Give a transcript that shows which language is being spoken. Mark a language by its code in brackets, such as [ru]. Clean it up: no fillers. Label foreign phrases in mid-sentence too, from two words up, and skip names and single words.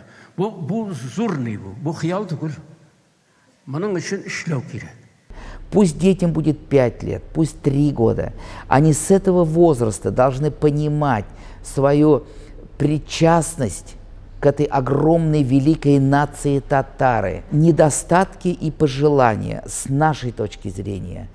[tt] Бу зурный бу хыял түгел. Моның өчен эшләү кирәк. [ru] Пусть детям будет 5 лет, пусть 3 года. Они с этого возраста должны понимать свою причастность к этой огромной великой нации татары. Недостатки и пожелания с нашей точки зрения.